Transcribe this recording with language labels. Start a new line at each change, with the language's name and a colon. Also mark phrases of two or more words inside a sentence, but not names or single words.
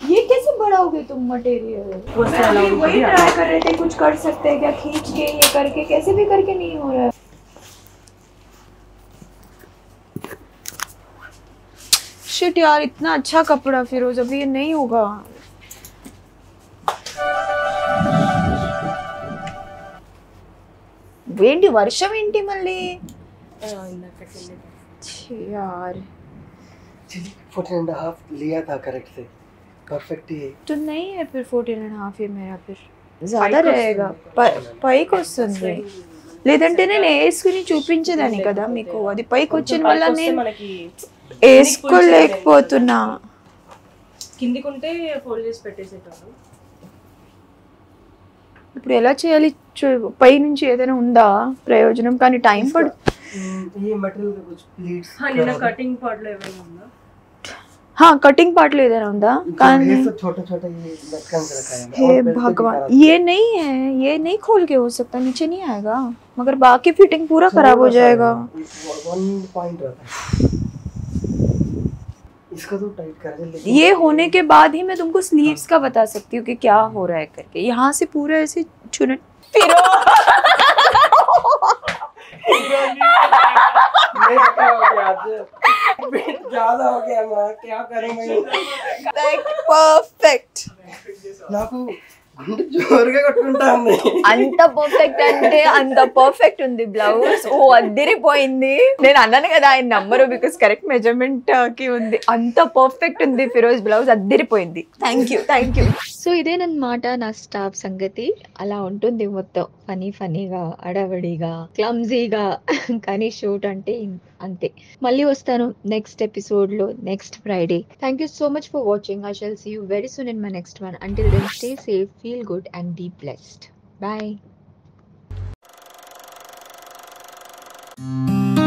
Hindi: ये कैसे बढ़ाओगे तुम मटेरियल? वही ट्राई कर रहे थे कुछ कर सकते हैं क्या खींच के ये करके. कैसे भी करके नहीं हो रहा है. शिट यार इतना अच्छा कपड़ा फिरोज अभी ये नहीं होगा.
Telugu: ఏంటి వర్షం ఏంటి మళ్ళీ यार
Hindi: 14.5 लिया था करेक्ट से परफेक्ट ही तो नहीं है फिर 14.5 ये मेरा फिर ज़्यादा रहेगा.
Telugu: పైకి వస్తుంది. లేదంటే నేను వేసుకుని చూపించేదాన్ని కదా మీకు. అది పైకి వచ్చిన వల్ల నేను వేసుకోలేకపోతున్నా. కిందికుంటే ఫోల్డ్ చేసి పెట్టేసేటాను. ఇప్పుడు ఎలా చేయాలి? పై నుంచి ఏదైనా ఉందా ప్రయోజనం? కానీ టైం పడు.
Hindi: ये मटेरियल का कुछ प्लीट्स
Telugu: నిన్న
English: cutting part
Telugu: లో ఏమైనా ఉందా?
Hindi: हाँ
English: cutting part
Hindi: ले देना होता. ये सब छोटा-छोटा ये लटकन के रखा है. हे भगवान ये नहीं है. ये नहीं खोल के हो सकता. नीचे नहीं आएगा मगर बाकी फिटिंग पूरा खराब हो जाएगा. 1 पॉइंट रहता है इसका तो टाइट कर दे. ये होने के बाद ही मैं तुमको स्लीव्स का बता सकती हूँ कि क्या हो रहा है करके. यहाँ से पूरा ऐसे चुन फिर ज्यादा हो गया मैं क्या करूं मैं. परफेक्ट
Telugu: నాకు గుండె జోరుగా కొట్టుకుంటాంది. అంత పర్ఫెక్ట్ అంటే అంత పర్ఫెక్ట్ ఉంది బ్లౌజ్. ఓ అద్దరిపోయింది. నేను అన్నాను కదా ఆయన నంబరు
English: because correct measurement
Telugu: కి ఉంది. అంత పర్ఫెక్ట్ ఉంది ఫిరోజ్ బ్లౌజ్. అద్దరిపోయింది.
English: thank you.
Telugu: సో ఇదేనమాట నా స్టాఫ్ సంగతి. అలా ఉంటుంది మొత్తం ఫనీగా అడవడిగా క్లమ్జీగా. కానీ షూట్ అంటే అంతే. మళ్ళీ వస్తాను
English: next episode
Telugu: లో
English: next Friday. thank you so much for watching. I shall see you very soon in my next one. Until then, stay safe, feel good and be blessed. Bye.